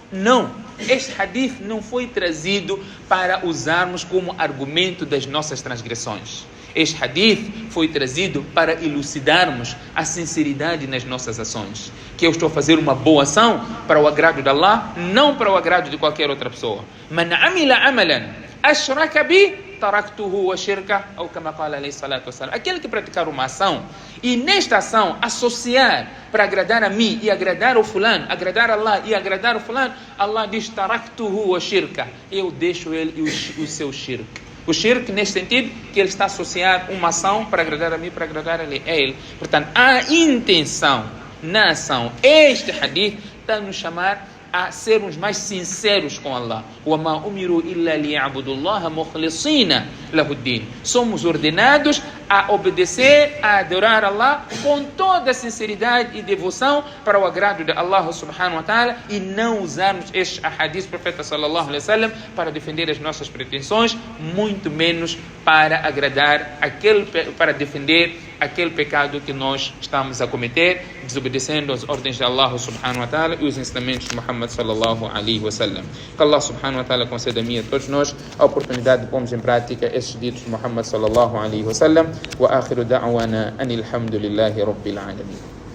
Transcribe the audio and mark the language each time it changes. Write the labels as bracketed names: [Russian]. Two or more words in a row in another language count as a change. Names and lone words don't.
[Portuguese] Não, este hadith não foi trazido para usarmos como argumento das nossas transgressões. Este hadith foi trazido para elucidarmos a sinceridade nas nossas ações. Que eu estou a fazer uma boa ação para o agrado de Allah, não para o agrado de qualquer outra pessoa. [Arabic] من عمل عملا أشرك به تركته وشركه, ou كما قال عليه الصلاة والسلام. [Portuguese] Aquele que praticar uma ação e nesta ação associar para agradar a mim e agradar o fulano, agradar Allah e agradar o fulano, Allah diz [Arabic] تركته وشركه, [Portuguese] eu deixo ele e o seu shirk. O shirk, nesse sentido, que ele está associado a uma ação para agradar a mim, para agradar a ele. Portanto, a intenção na ação. Este hadith está a nos chamar a sermos mais sinceros com Allah. [Arabic] وَمَا أُمِرُوا إِلَّا لِيَعْبُدُوا اللَّهَ مُخْلِصِينَ لَهُ الدِّينَ. [Portuguese] Somos ordenados a obedecer, a adorar Allah com toda a sinceridade e devoção para o agrado de Allah [Arabic] سبحانه وتعالى, [Portuguese] e não usarmos estes ahadith do profeta [Arabic] صلى الله عليه وسلم [Portuguese] para defender as nossas pretensões, muito menos para agradar para defender aquele pecado que nós estamos a cometer, desobedecendo as ordens de Allah [Arabic] سبحانه وتعالى [Portuguese] e os ensinamentos de Muhammad [Arabic] صلى الله عليه وسلم. [Portuguese] Que Allah [Arabic] سبحانه وتعالى [Portuguese] conceda a mim e a todos nós a oportunidade de pormos em prática esses ditos de Muhammad [Arabic] صلى الله عليه وسلم. وآخر دعوانا أن الحمد لله رب العالمين.